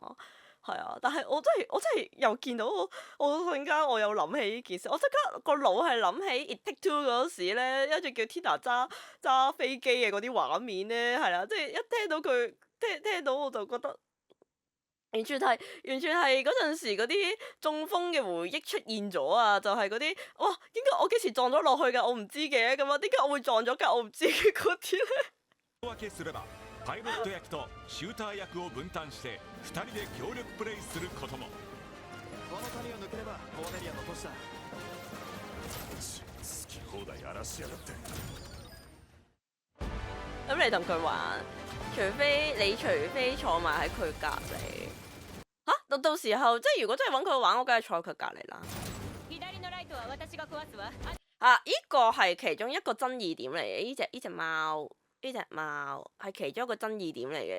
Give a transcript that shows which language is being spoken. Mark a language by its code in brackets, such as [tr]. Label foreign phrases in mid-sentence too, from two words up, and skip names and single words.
[yue] 係啊，但係我真係又見到我瞬間我有諗起呢件事，我即刻個腦係諗起 It Take Two 嗰時咧，一直叫 Tina 揸飛機嘅嗰啲畫面咧，係啦，即係一聽到佢聽到我就覺得。完全係嗰陣時嗰啲中風嘅回憶出現咗啊！就係嗰啲哇，點解我幾時撞咗落去㗎？我唔知嘅咁啊，點解我會撞咗㗎？我唔知嘅嗰啲咧。 [ja] 分けすればパイロット役とシューター役を分担して2人で協力プレイすることも。この谷を抜ければコーネリアの都市だ。好き放題荒らしやがって。 [yue] 咁你同佢玩，除非坐埋喺佢隔離。到時候即係如果真係揾佢玩，我梗係坐喺佢隔離啦。依個係其中一個爭議點嚟嘅，呢隻貓係其中一個爭議點嚟嘅。